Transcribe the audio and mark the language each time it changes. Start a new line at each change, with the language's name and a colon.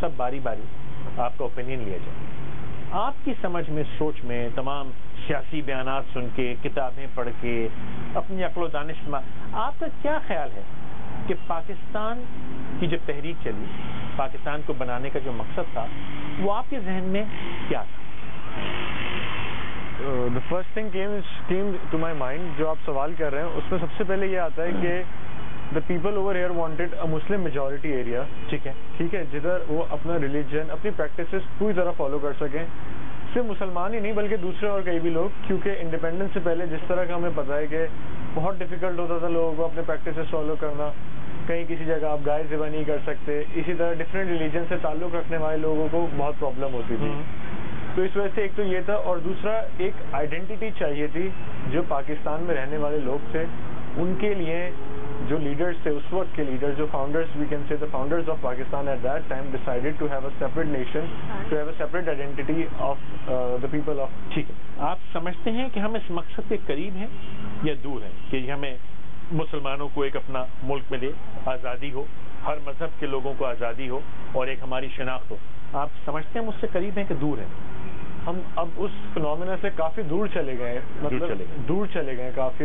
Urdu: سب باری باری آپ کا اوپینین لیا جائے. آپ کی سمجھ میں, سوچ میں, تمام سیاسی بیانات سن کے, کتابیں پڑھ کے, اپنی عقل و دانش میں, آپ کا کیا خیال ہے کہ پاکستان کی جو تحریک چلی, پاکستان کو بنانے کا جو مقصد تھا, وہ آپ کے ذہن میں کیا تھا؟
English: The first thing came to my mind,
Urdu: جو آپ سوال کر رہے ہیں اس میں سب سے پہلے یہ آتا ہے کہ
English: the people over here wanted a Muslim majority area.
Urdu: ٹھیک ہے, جدھر وہ اپنا ریلیجن, اپنی پریکٹسز پوری طرح فالو کر سکیں. صرف مسلمان ہی نہیں بلکہ دوسرے اور کئی بھی لوگ, کیونکہ انڈیپینڈنس سے پہلے جس طرح کا ہمیں پتہ ہے کہ بہت ڈیفیکلٹ ہوتا تھا لوگوں کو اپنے پریکٹسز فالو کرنا. کہیں کسی جگہ آپ گائے ذبح نہیں کر سکتے. اسی طرح ڈفرینٹ ریلیجن سے تعلق رکھنے والے لوگوں کو بہت پرابلم ہوتی تھی. تو اس وجہ سے ایک تو یہ تھا, اور دوسرا ایک آئیڈینٹی چاہیے تھی جو پاکستان میں رہنے والے لوگ تھے ان کے لیے. جو لیڈرز تھے اس وقت کے لیڈرز, جو founders, we can say
English: the founders of Pakistan at that time decided to have a separate nation, to have a separate identity of the people of.
Urdu: ٹھیک ہے, آپ سمجھتے ہیں کہ ہم اس مقصد کے قریب ہیں یا دور ہیں کہ ہمیں مسلمانوں کو ایک اپنا ملک ملے, آزادی ہو, ہر مذہب کے لوگوں کو آزادی ہو اور ایک ہماری شناخت ہو؟ آپ سمجھتے ہیں ہم اس سے قریب ہیں کہ دور ہیں؟ ہم اب اس فنومینا سے کافی دور چلے گئے, مطلب دور چلے گئے کافی.